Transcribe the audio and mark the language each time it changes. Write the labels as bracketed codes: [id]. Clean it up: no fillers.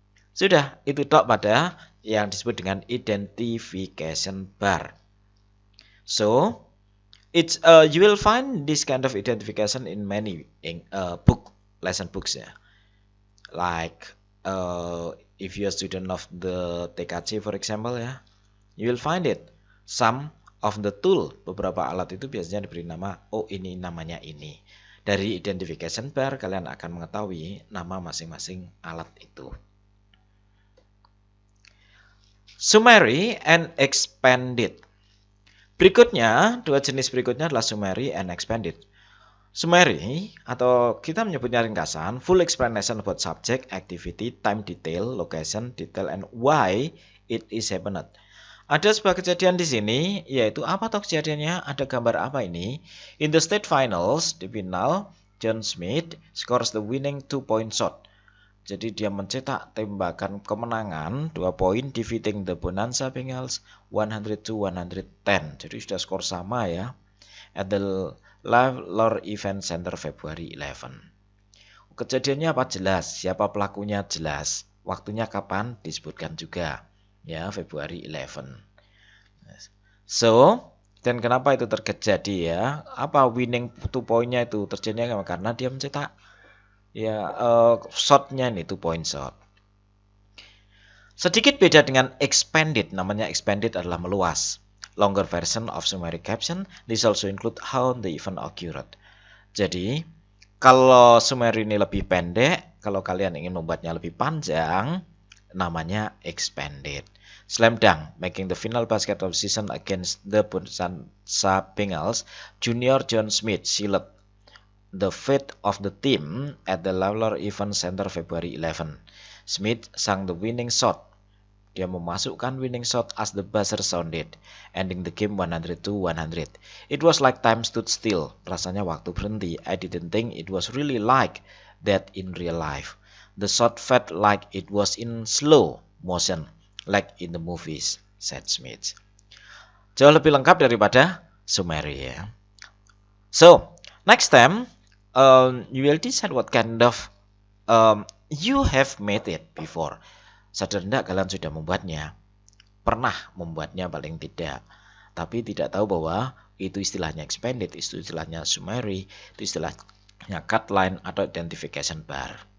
[id] Sudah, itu tok pada yang disebut dengan identification bar. [en] So it's you will find this kind of identification in many lesson books ya. Like if you are a student of the TKC for example ya, you will find it. Some of the tool, [id] beberapa alat itu biasanya diberi nama, oh ini namanya ini. Dari identification bar kalian akan mengetahui nama masing-masing alat itu. Summary and expanded. Berikutnya, dua jenis berikutnya adalah summary and expanded. [en] Summary [id] atau kita menyebutnya ringkasan, [en] full explanation about subject, activity, time detail, location detail, and why it is happened. [id] Ada sebuah kejadian di sini, yaitu apa toh kejadiannya? Ada gambar apa ini? [en] In the state finals, [id] di final, [en] John Smith scores the winning 2-point shot. [id] Jadi dia mencetak tembakan kemenangan 2 poin, [en] defeating the Bonanza Bengals [id] 100-110. Jadi sudah skor sama ya. [en] At the Lawlor Event Center February 11. [id] Kejadiannya apa? Jelas. Siapa pelakunya? Jelas. Waktunya kapan? Disebutkan juga. Ya, February 11. So, dan kenapa itu terjadi ya? Apa winning 2 poinnya itu terjadinya karena dia mencetak ya shotnya ini 2-point shot. Sedikit beda dengan expanded. Namanya expanded adalah meluas. [en] Longer version of summary caption. This also include how the event occurred. [id] Jadi, kalau summary ini lebih pendek, kalau kalian ingin membuatnya lebih panjang, namanya expanded. [en] Slam dunk, making the final basket of season against the Bonanza Bengals, Junior John Smith sealed the fate of the team at the Lawlor Event Center February 11. Smith sang the winning shot. [id] Dia memasukkan [en] winning shot as the buzzer sounded, ending the game 100-100. It was like time stood still. [id] Rasanya waktu berhenti. [en] I didn't think it was really like that in real life. The shot felt like it was in slow motion, like in the movies, said Smith. [id] Jauh lebih lengkap daripada summary ya. [en] So, next time, you will decide what kind of you have made it before. [id] Sadar tidak kalian sudah membuatnya? Pernah membuatnya paling tidak. Tapi tidak tahu bahwa itu istilahnya expanded, itu istilahnya summary, itu istilahnya cut line atau identification bar.